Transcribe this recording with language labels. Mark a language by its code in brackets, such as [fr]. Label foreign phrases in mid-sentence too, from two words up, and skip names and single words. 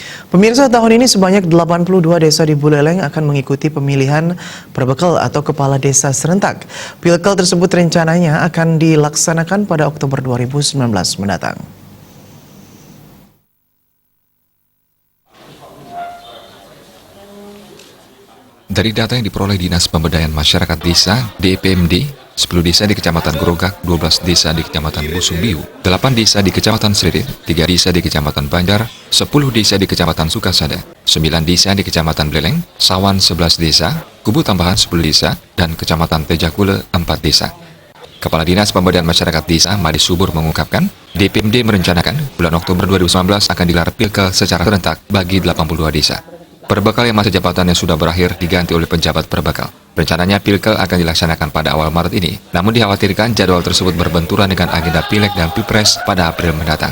[id] Pemirsa, tahun ini sebanyak 82 desa di Buleleng akan mengikuti pemilihan perbekal atau kepala desa serentak. Pilkal tersebut rencananya akan dilaksanakan pada Oktober 2019 mendatang. Dari data yang diperoleh Dinas Pemberdayaan Masyarakat Desa (DPMD), 10 desa di Kecamatan Grogak, 12 desa di Kecamatan Busumbiu, 8 desa di Kecamatan Sririt, 3 desa di Kecamatan Banjar, 10 desa di Kecamatan Sukasada, 9 desa di Kecamatan Beleleng, Sawan 11 desa, Kubu Tambahan 10 desa, dan Kecamatan Tejakule 4 desa. Kepala Dinas Pemberdayaan Masyarakat Desa Madi Subur mengungkapkan, DPMD merencanakan bulan Oktober 2019 akan digelar pilkal secara serentak bagi 82 desa. Perbekal yang masa jabatannya sudah berakhir diganti oleh penjabat perbekal. Rencananya pilkal akan dilaksanakan pada awal Maret ini, namun dikhawatirkan jadwal tersebut berbenturan dengan agenda Pileg dan Pilpres pada April mendatang.